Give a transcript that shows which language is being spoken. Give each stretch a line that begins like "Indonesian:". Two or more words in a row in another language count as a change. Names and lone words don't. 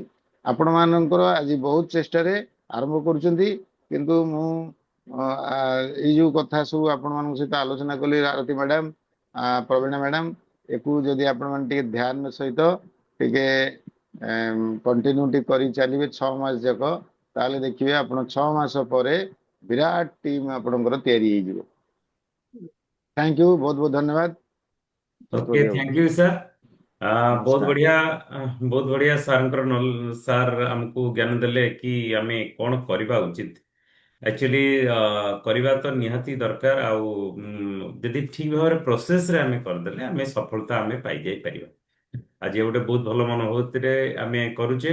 Odia: ଆପଣମାନଙ୍କର ଆଜି ବହୁତ ଚେଷ୍ଟାରେ ଆରମ୍ଭ କରୁଛନ୍ତି କିନ୍ତୁ ମୁଁ ଏଇ ଯୋଉ କଥା ସବୁ ଆପଣମାନଙ୍କ ସହିତ ଆଲୋଚନା କଲି ଆରତୀ ମ୍ୟାଡାମ, ପ୍ରବୀଣା ମ୍ୟାଡାମ, ଏକୁ ଯଦି ଆପଣମାନେ ଟିକେ ଧ୍ୟାନ ସହିତ ଟିକେ କଣ୍ଟିନ୍ୟୁଟି କରି ଚାଲିବେ 6 ମାସ ଯାକ ତାହେଲେ ଦେଖିବେ ଆପଣ 6 ମାସ ପରେ ବିରାଟ ଟିମ୍ ଆପଣଙ୍କର ତିଆରି ହେଇଯିବ।
English: thank you,
Hindi: बहुत बहुत धन्यवाद। ओके, सतोदिया
English: thank you sir.
Hindi: बहुत नमस्कार। बढ़िया, बहुत बढ़िया
Odia: ସାର୍ଙ୍କର ସାର୍ ଆମକୁ ଜ୍ଞାନ ଦେଲେ କି ଆମେ କ'ଣ କରିବା ଉଚିତ। ଆକ୍ଚୁଆଲି କରିବା ତ ନିହାତି ଦରକାର। ଆଉ ଯଦି ଠିକ ଭାବରେ ପ୍ରୋସେସରେ ଆମେ କରିଦେଲେ ଆମେ ସଫଳତା ଆମେ ପାଇଯାଇପାରିବା। ଆଜି ଗୋଟେ ବହୁତ ଭଲ ମନୋଭୂତିରେ ଆମେ କରୁଛେ।